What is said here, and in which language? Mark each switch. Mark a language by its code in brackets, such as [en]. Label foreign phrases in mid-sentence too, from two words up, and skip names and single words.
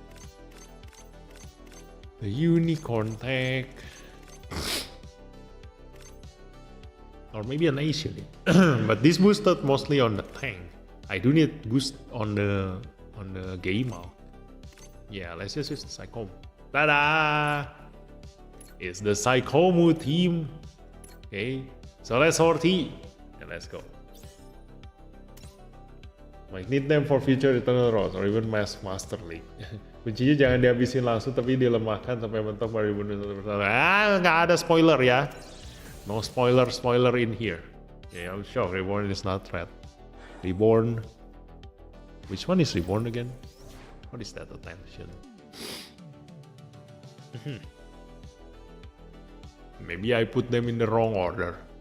[en] The Unicorn tech. Or maybe an Asian. But this boosted mostly on the tank. I do need boost on the gamer. Yeah, let's just use the Psychomu. Ta-da! It's the Psychomu team. Okay, so let's sortie and let's go. Might need them for future Eternal Road or even Master League. [id] Kuncinya jangan dihabisin langsung tapi dilemahkan sampai mentok baru dibunuh. Nggak ada spoiler ya. [en] No spoiler in here. Yeah, I'm sure Reborn is not threat. Reborn. Which one is Reborn again? What is that attention? Maybe I put them in the wrong order.